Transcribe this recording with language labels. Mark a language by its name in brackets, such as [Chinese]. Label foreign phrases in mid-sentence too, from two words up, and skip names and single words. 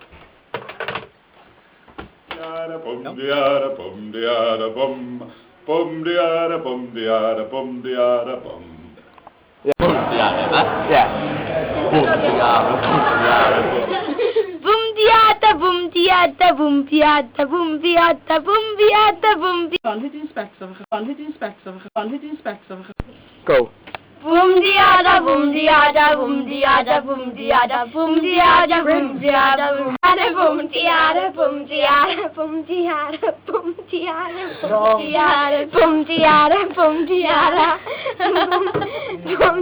[English] Boom diada, boom diada, boom. Boom diada, boom diada, boom diada, boom. [Swedish] Boom diada, va? Ja. [English] Boom diada, boom diada, boom. Boom diada, boom diada, boom diada, boom diada, boom diada, boom diada. [Swedish] Hur din spexar? Hur din spexar? Hur din spexar? [English] Go. Boom diada, boom diada, boom diada, boom diada, boom diada, boom diada, boom diada, boom diada, boom diada, boom diada, boom diada, boom diada, boom diada, boom diada.